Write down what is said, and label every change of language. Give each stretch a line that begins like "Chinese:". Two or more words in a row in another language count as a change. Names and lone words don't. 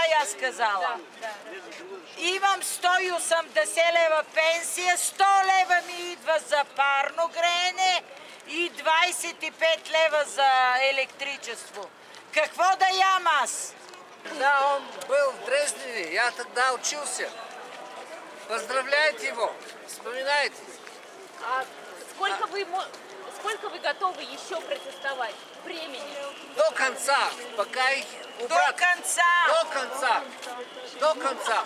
Russian: сказала.
Bulgarian: Имам 180 лева пенсия, 100 лева ми идва за парно греене и 25 лева за электричество. Какво да ям аз?
Russian: Да, он был в Дрездене, я тогда учился. Поздравляйте его, вспоминайте. А сколько вы готовы еще протестовать? Времени? До конца, пока их убрать. До конца! До конца! До конца!